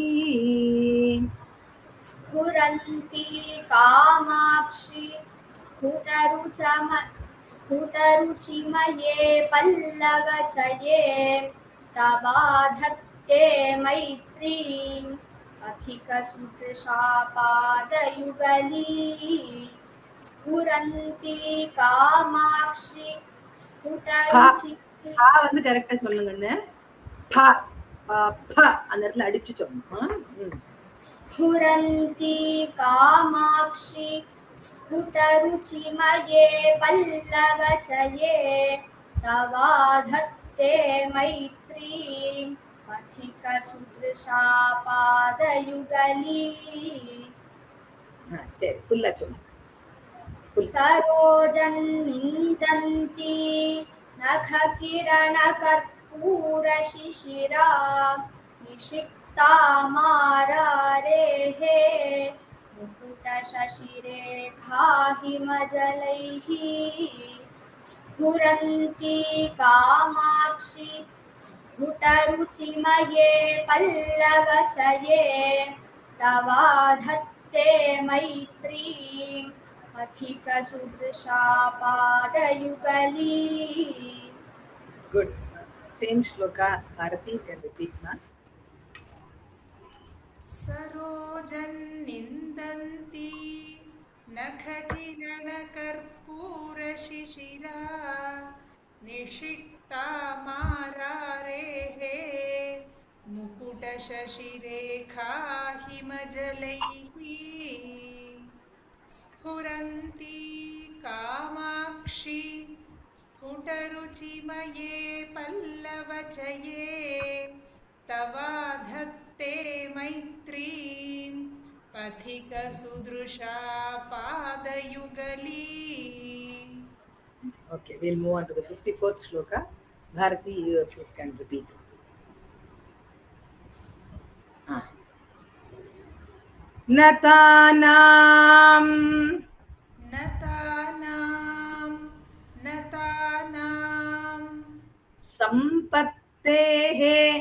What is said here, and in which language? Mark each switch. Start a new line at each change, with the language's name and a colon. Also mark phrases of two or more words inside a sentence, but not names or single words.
Sanskrit: स्फुरन्ती कामाक्षि स्फुटरुचिमये पल्लवचये तवाधत्ते मैत्रीं अधिकसुदृशा पादयुगली स्फुरन्ती कामाक्षि स्फुटरुचि
Tamil: பா வந்து கரெக்டா சொல்லுங்கன்னு ப ப அந்த இடத்துல அடிச்சு சொல்லணும்
Sanskrit: स्फुरन्ती कामाक्षि स्फुटरुचिमये पल्लवचये तवाधत्ते मैत्रीं अधिकसुदृशा पादयुगली
Tamil: சரி ஃபுல்லா சொல்லுங்க
Sanskrit: सरोजन्निन्दन्ती नखकिरणकर्पूरशिशिरा निषिक्ता मारारेः मुकुट स्फुटशशिरेखा हिमजलैः स्फुरन्ती कामाक्षि स्फुटरुचिमये पल्लवचये तवाधत्ते मैत्रीं पथिकसुदृशा पादयुगली.
English: Good. Same shloka, Bharati can repeat na.
Sanskrit: सरोजन्निन्दन्ति नखकिरणकर्पूरशिशिरा निषिक्तामारारेः मुकुटशशिरेखा हिमजलैः स्फुरन्ती कामाक्षि स्फुटरुचिमये पल्लवचये तवाधत्ते मैत्रीं पथिकसुदृशा पादयुगली.
English: Okay, we'll move on to the 54th shloka. Bharati, you yourself can repeat.
Sanskrit: Natanam नतानां Sampattehe